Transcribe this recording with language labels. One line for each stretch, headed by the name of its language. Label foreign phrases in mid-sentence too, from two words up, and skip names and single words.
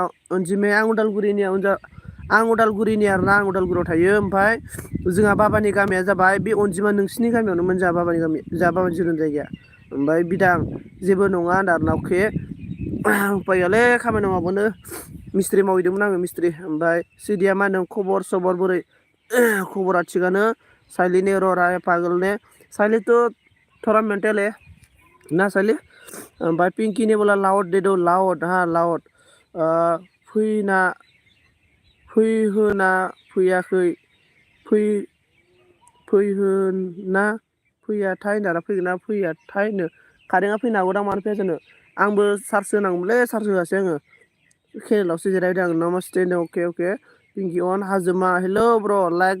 Bodo: अनजिमाया आं उदालगुरिनि आरोना आं उदालगुरियाव थायो ओमफ्राय जोंहा बाबानि गामिया जाबाय बे अनजिमा नोंसिनि गामियावनोमोन जोंहा बाबानि गामि जोंहा बाबानि जोनोम जायगाया ओमफ्राय बिदां जेबो नङा होनदों आरोना अके उपाय गैयालै खामानि मावबानो मिस्ट्रि मावहैदोंमोन आङो मिस्ट्रि ओमफ्राय सिडिया मा होनदों खबर सबर बोरै खबरा थिगानो
Hindi: साइली ने रो रहा है पागल ने साइली तो थोड़ा मेंटल है ना साइली
Bodo: ओमफ्राय
Hindi: पिंकी ने बोला लाउड दे दो लाउड हाँ लाउड
Bodo: फैहोना फैयाखै फैहोना फैयाथाय होनना फैगोन ना फैयाथायनो कारेन्टआ फैनो हागौदां मानो फैया जानो आंबो चार्ज होनांगौमोनलै चार्ज होआसै आङो केनेलावसो जिरायदों आं नमस्ते अके पिंकी अन हाजोमा हेल' ब्र लाइक